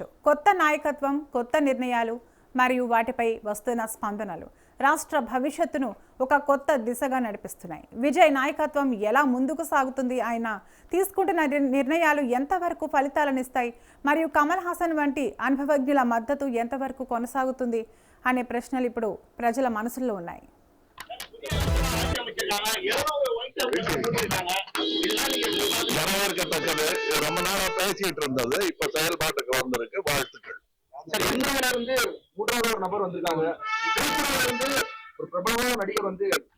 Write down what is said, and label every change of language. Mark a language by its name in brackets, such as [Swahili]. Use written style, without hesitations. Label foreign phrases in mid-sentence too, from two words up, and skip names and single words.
[Telugu] కొత్త నాయకత్వం, కొత్త నిర్ణయాలు మరియు వాటిపై వస్తున్న స్పందనలు రాష్ట్ర భవిష్యత్తును ఒక కొత్త దిశగా నడిపిస్తున్నాయి. విజయ్ నాయకత్వం ఎలా ముందుకు సాగుతుంది, ఆయన తీసుకుంటున్న నిర్ణయాలు ఎంతవరకు ఫలితాలను ఇస్తాయి, మరియు కమల్ హాసన్ వంటి అనుభవజ్ఞుల మద్దతు ఎంతవరకు కొనసాగుతుంది అనే ప్రశ్నలు ఇప్పుడు ప్రజల మనసుల్లో ఉన్నాయి. [Tamil] வரவேற்கத்தக்கது. ரொம்ப நாளா பேசிட்டு இருந்தது, இப்ப செயல்பாட்டுக்கு வந்திருக்கு. வாழ்த்துக்கள். மூன்றாவது ஒரு நபர் வந்திருக்காங்க. ஒரு பிரபலமான நடிகர் வந்து